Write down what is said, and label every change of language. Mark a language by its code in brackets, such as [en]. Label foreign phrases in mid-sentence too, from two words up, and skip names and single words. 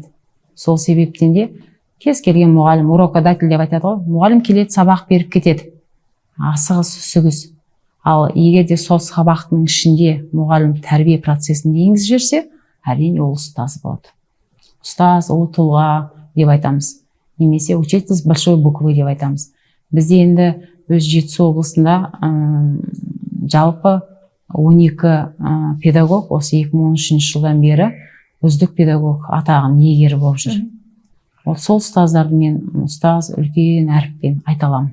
[kk] Сол себептен де кез келген мұғалім, урокодатель деп айтады ғой, мұғалім келеді, сабақ беріп кетеді. Асығыс үсігіз. Ал егер де сол сабақтың ішінде мұғалім тәрбие процесін енгізіп жіберсе, әрине ол ұстаз болады. Ұстаз, ол тұлға деп айтамыз. Немесе [ru] учитель с большой буквы [kk] деп айтамыз. Бізде енді өз Жетісу облысында жалпы 12 педагог осы 2013 жылдан бері үздік педагог атағын иегері болып жүр. Сол ұстаздарды мен ұстаз үлкен әріппен айта аламын.